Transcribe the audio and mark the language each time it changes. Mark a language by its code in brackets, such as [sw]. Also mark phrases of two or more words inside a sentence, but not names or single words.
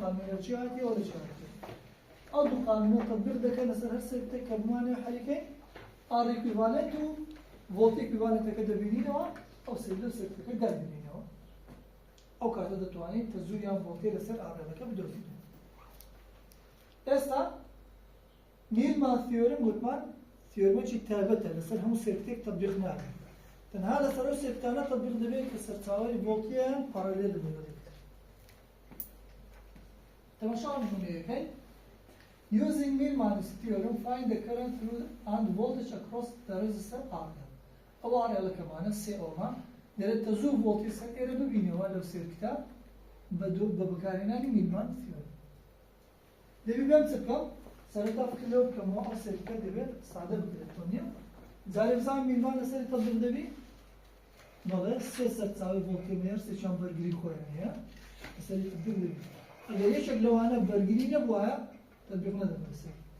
[ckb] قانونە چی هاتی ئەوە لە چی هاتی ئەو دوو قانونە تەطبیق دەکەن لەسەر هەر سێکتێک کە بمانێ حەلیکەی [en] R equivalent [ckb] و ڤۆڵتی ئیکویڤالنتەکە دەبینینەوە ئەو سێکتەکە دەبینینەوە ئەو کاتە دەتوانیت تەزووریان ڤۆڵتێ لەسەر ئاڕێڵەکە بدۆزیت ئێستا نیرمان تیۆرم گوتمان تیۆرمێکی تایبەتە لەسەر هەموو سێکتێک تەطبیق ناکرێت تەنها لەسەر ئەو سێکتانە تەطبیق دەبێت کە سەرچاوەی ڤۆڵتیان پارالێل دەبێت تەماشا نمونەیەکەی [en] using Millman's theorem find the current through and voltage across the resistor R [ckb] ئەو ئاڕێڵەکەمانە سێ ئۆما لێرە تەزوو ڤۆڵتی سەر ئێرە ببینەوە لەو سێرکتە بە بەکارهێنانی میلمان تیۆرم دەبی بێم چ بکەم سەرەتا فکر لەو بکەمەوە ئەو سێرکتە دەبێت سادە بکرێتەوە نییە جارێ بزانم میلمان لەسەری تەطبیق دەبی بەڵێ سێ سەرچاوی ڤۆڵتێمێر سێکیان بەرگری خۆیان هەیە لەسەری تەطبیق دەبی ئەگەر یەکێک لەوانە بەرگری نەبووایە تەطبیق نەدەبێت لەسەر